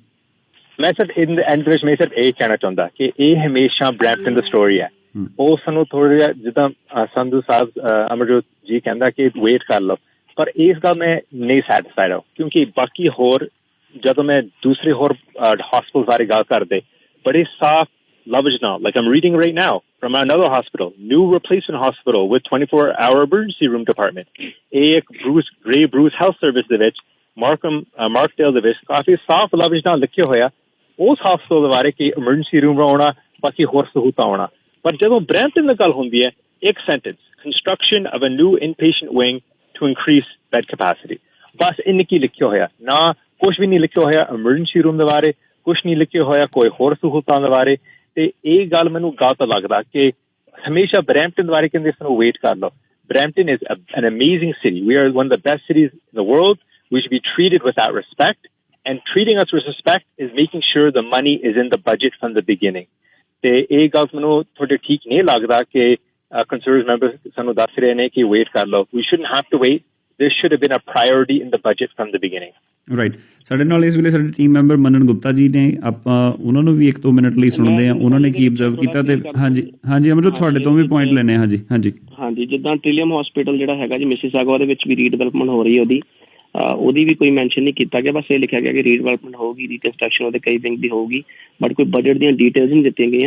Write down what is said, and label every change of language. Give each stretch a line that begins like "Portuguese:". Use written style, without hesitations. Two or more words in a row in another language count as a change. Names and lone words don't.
Punjabi: ਮੈਂ ਸਿਰਫ ਐਂਡ ਵਿੱਚ ਮੈਂ ਸਿਰਫ ਇਹ ਕਹਿਣਾ ਚਾਹੁੰਦਾ ਕਿ ਇਹ ਹਮੇਸ਼ਾ ਬਰੈਂਪਟਨ ਦੀ ਸਟੋਰੀ ਹੈ। ਉਹ ਸਾਨੂੰ ਥੋੜਾ ਜਿਹਾ ਜਿੱਦਾਂ ਸੰਧੂ ਸਾਹਿਬ ਅਮਰਜੋਤ ਜੀ ਕਹਿੰਦਾ ਕਿ ਵੇਟ ਕਰ ਲਓ, ਪਰ ਇਸ ਗੱਲ ਮੈਂ ਨਹੀਂ ਸੈਟਿਸਫਾਈਡ ਹਾਂ ਕਿਉਂਕਿ ਬਾਕੀ ਹੋਰ ਜਦੋਂ ਮੈਂ ਦੂਸਰੇ ਹੋਰ ਹਸਪਤਾਲ ਬਾਰੇ ਗੱਲ ਕਰਦੇ ਬੜੇ ਸਾਫ਼ ਲਫ਼ਜ਼ ਨਾਲ,
English: like I'm reading right now from another hospital, new replacement hospital with 24-hour emergency room department.
Punjabi: ਇਹ ਇੱਕ ਗ੍ਰੇ ਬਰੂਸ ਹੈਲਥ ਸਰਵਿਸ ਦੇ ਵਿੱਚ ਮਾਰਕਡੇਲ ਦੇ ਵਿੱਚ ਕਾਫੀ ਸਾਫ਼ ਲਫ਼ਜ਼ ਨਾਲ ਲਿਖਿਆ ਹੋਇਆ ਉਸ ਹਸਪਤਾਲ ਦੇ ਬਾਰੇ ਕਿ
English: emergency room
Punjabi: ਆਉਣਾ, ਬਾਕੀ ਹੋਰ ਸਹੂਲਤਾਂ ਆਉਣਾ। ਪਰ ਜਦੋਂ ਬਰੈਂਪਟਨ ਦੀ ਗੱਲ ਹੁੰਦੀ ਹੈ, ਇੱਕ ਸੈਂਟੈਂਸ,
English: construction of a new inpatient wing to increase bed capacity,
Punjabi: ਬਸ ਇੰਨੀ ਕੀ ਲਿਖਿਆ ਹੋਇਆ, ਨਾ ਕੁਛ ਵੀ ਨਹੀਂ ਲਿਖਿਆ ਹੋਇਆ
English: emergency room
Punjabi: ਦੇ ਬਾਰੇ, ਕੁਛ ਨਹੀਂ ਲਿਖਿਆ ਹੋਇਆ ਕੋਈ ਹੋਰ ਸਹੂਲਤਾਂ ਦੇ ਬਾਰੇ। ਤੇ ਇਹ ਗੱਲ ਮੈਨੂੰ ਗਲਤ ਲੱਗਦਾ ਕਿ ਹਮੇਸ਼ਾ ਬਰੈਂਪਟਨ ਦੇ ਬਾਰੇ ਕਹਿੰਦੇ ਸਾਨੂੰ ਵੇਟ ਕਰ ਲਓ।
English: Brampton is an amazing city. We are one of the best cities in the world. We should be treated with that respect, and treating us with respect is making sure the money is in the budget from the beginning.
Punjabi: ਤੇ ਇਹ ਗੱਲ ਮੈਨੂੰ ਥੋੜੇ ਠੀਕ ਨਹੀਂ ਲੱਗਦਾ ਕਿ ਕੰਸਰਵੇਟਿਵ ਮੈਂਬਰ ਸਾਨੂੰ ਦੱਸ ਰਹੇ ਨੇ ਕਿ ਵੇਟ ਕਰ ਲਓ।
English: We shouldn't have to wait. There should have been a priority in the budget from the beginning.
Punjabi: ਰਾਈਟ। ਸਾਡੇ ਨਾਲ ਇਸ ਵੇਲੇ ਸਾਡੇ ਟੀਮ ਮੈਂਬਰ ਮਨਨ ਗੁਪਤਾ ਜੀ ਨੇ, ਆਪਾਂ ਉਹਨਾਂ ਨੂੰ ਵੀ 1-2 ਮਿੰਟ ਲਈ ਸੁਣਦੇ ਹਾਂ, ਉਹਨਾਂ ਨੇ ਕੀ ਅਬਜ਼ਰਵ ਕੀਤਾ। ਤੇ ਹਾਂਜੀ ਅਮਰਜੋਤ, ਤੁਹਾਡੇ ਤੋਂ ਵੀ ਪੁਆਇੰਟ ਲੈਣੇ। ਹਾਂਜੀ, ਜਿੱਦਾਂ ਟ੍ਰਿਲੀਅਮ ਹਸਪੀਟਲ ਜਿਹੜਾ ਹੈਗਾ ਜੀ ਮਿਸੀਸਾਗਾ ਦੇ ਵਿੱਚ ਵੀ ਰੀਡਿਵੈਲਪਮੈਂਟ ਹੋ ਰਹੀ ਹੈ, ਉਹਦੀ ਵੀ ਕੋਈ ਮੈਂਸ਼ਨ ਨਹੀਂ ਕੀਤਾ ਗਿਆ, ਬਸ ਇਹ ਲਿਖਿਆ ਗਿਆ ਕਿ ਰੀਡਿਵੈਲਪਮੈਂਟ ਹੋਊਗੀ, ਰੀਕਨਸਟਰਕਸ਼ਨ ਉਹਦੇ ਕਈ ਵਿੰਗ ਦੀ ਹੋਊਗੀ, ਬਟ ਕੋਈ ਬਜਟ ਦੀਆਂ ਡਿਟੇਲਸ ਨਹੀਂ ਦਿੱਤੀਆਂ ਗਈਆਂ।